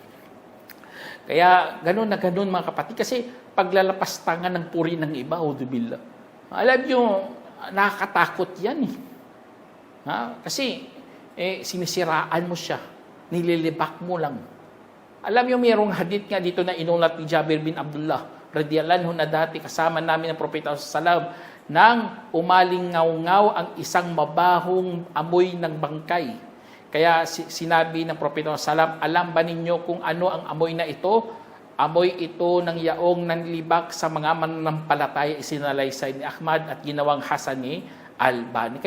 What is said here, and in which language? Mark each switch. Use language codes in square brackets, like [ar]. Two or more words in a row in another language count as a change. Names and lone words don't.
[tl] Kaya ganun na ganun mga kapatid. Kasi paglalapastangan ng puri ng iba, auzubillah. Alam nyo, nakakatakot yan eh. Kasi sinisiraan mo siya. Nililibak mo lang. Alam nyo, mayroong hadith nga dito na inulat ni Jabir bin Abdullah [ar] رضي الله عنه [tl] na dati kasama namin ng Propeta sallallahu nang umalingaw-ngaw ang isang mabahong amoy ng bangkay. Kaya sinabi ng Propeta sallallahu alam ba ninyo kung ano ang amoy na ito? Amoy ito ng yaong nanlibak sa mga mananampalataya, isinalaysay ni Ahmad at ginawang Hasan ni Albani.